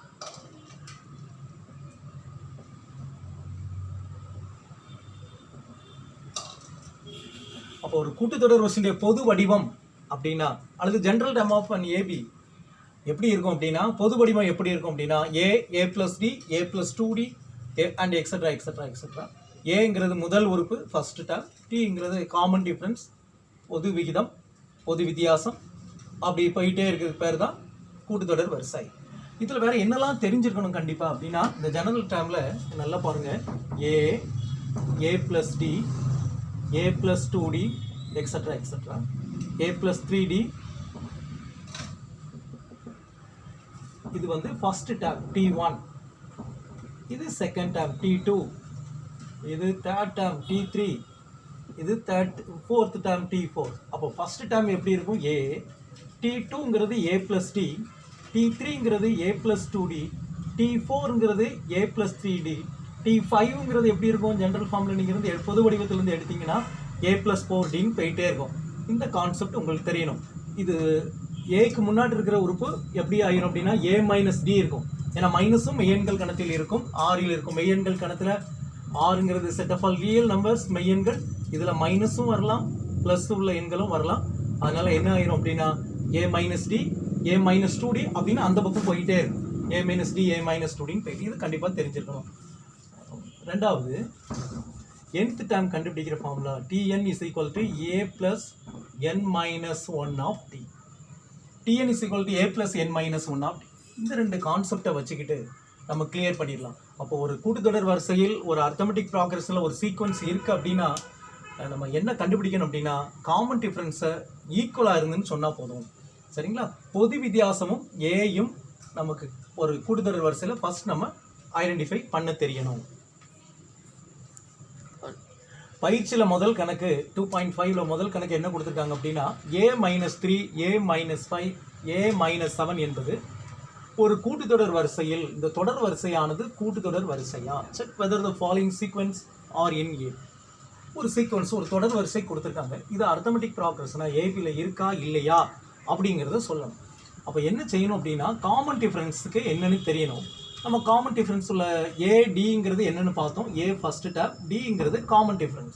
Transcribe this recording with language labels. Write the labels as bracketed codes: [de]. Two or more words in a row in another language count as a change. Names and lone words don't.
[ta] அப்போ ஒரு கூட்டுத்தொடர் வரிசையுடைய பொது வடிவம் அப்படின்னா அல்லது [en] general term of an AP [ta] எப்படி இருக்கும் அப்படின்னா, பொது வடிவம் எப்படி இருக்கும் அப்படின்னா [en] a plus d, a plus 2d and etc. etc. etc. [ta] ஏங்கிறது முதல் உறுப்பு [en] first term, [ta] டிங்கிறது [en] common difference, [ta] பொது விகிதம், பொது வித்தியாசம். அப்படி போயிட்டே இருக்கிறது பேர் தான் கூட்டுத்தொடர் வரிசை. இதில் வேற என்னெல்லாம் தெரிஞ்சிருக்கணும் கண்டிப்பாக அப்படின்னா இந்த [en] general term [ta] நல்லா பாருங்கள். [en] a plus d, a plus 2d, etc. etc. a plus 3d [ta] இது வந்து [en] first term [ta] t1, இது [en] second term [ta] t2, இது [en] third term [ta] t3, இது [en] fourth term [ta] t4. அப்போ [en] first term [ta] எப்படி இருக்கும் a, t2ங்கிறது [en] a plus d, [ta] t3ங்கிறது [en] a plus 2d, [ta] t4ங்கிறது [en] a plus 3d, [ta] t5ங்கிறது எப்படி இருக்கும் [en] general form [ta] நீங்கள் இருந்து பொது வடிவத்திலேருந்து எடுத்தீங்கன்னா [en] a plus 4d [ta] ன்னு போயிட்டே இருக்கும். இந்த கான்செப்ட் உங்களுக்கு தெரியணும். இது ஏக்கு முன்னாடி இருக்கிற உறுப்பு எப்படி ஆயிரும் அப்படின்னா [en] a minus d [ta] இருக்கும். ஏன்னா மைனஸும் மெய்யெண்கள் கணத்தில் இருக்கும், ஆறில் இருக்கும். மெய்யெண்கள் கணத்தில் ஆறுங்கிறது [en] set of all real numbers, [ta] மெய்யெண்கள். இதில் மைனஸும் வரலாம், ப்ளஸ் உள்ள எண்களும் வரலாம். அதனால என்ன ஆயிரும் அப்படின்னா [en] a minus d, a minus 2d [ta] அப்படின்னு அந்த பக்கம் போயிட்டே இருக்கும். [en] a minus d, a minus 2d [ta] ன்னு போயிட்டு இது கண்டிப்பாக தெரிஞ்சிருக்கணும். ரெண்டாவது [en] nth term [ta] கண்டுபிடிக்கிற ஃபார்முலா [en] tn is equal to a plus n minus 1 of t. tn is equal to a plus n minus 1 of t. [ta] இந்த ரெண்டு கான்செப்டை வச்சுக்கிட்டு நம்ம கிளியர் பண்ணிடலாம். அப்போ ஒரு கூட்டுத்தொடர் வரிசையில் ஒரு [en] arithmetic progression [ta] ஒரு சீக்வன்ஸ் இருக்குது அப்படின்னா நம்ம என்ன கண்டுபிடிக்கணும் அப்படின்னா [en] common difference equal [ta] இருந்துன்னு சொன்னால் போதும். சரிங்களா? பொது வித்தியாசமும் ஏயும் நமக்கு ஒரு கூட்டுத்தொடர் வரிசையில் ஃபர்ஸ்ட் நம்ம ஐடென்டிஃபை பண்ண தெரியணும். பயிற்சியில் முதல் கணக்கு 2.5ல் முதல் கணக்கு என்ன கொடுத்துருக்காங்க அப்படின்னா [en] a minus 3, a minus 5, a minus 7 [ta] என்பது ஒரு கூட்டுத்தொடர் வரிசையில் இந்த தொடர் வரிசையானது கூட்டுத்தொடர் வரிசையா? [en] check whether the following sequence are in A. [ta] ஒரு சீக்வன்ஸ், ஒரு தொடர் வரிசை கொடுத்துருக்காங்க. இது [en] arithmetic progression [ta] ஏபியில் இருக்கா இல்லையா அப்படிங்கிறத சொல்லணும். அப்போ என்ன செய்யணும் அப்படின்னா [en] common difference [ta] என்னன்னு தெரியணும். நம்ம [en] common difference [ta] உள்ள ஏடிங்கிறது என்னென்னு பார்த்தோம். ஏ [en] first term, [ta] டிங்கிறது [en] common difference.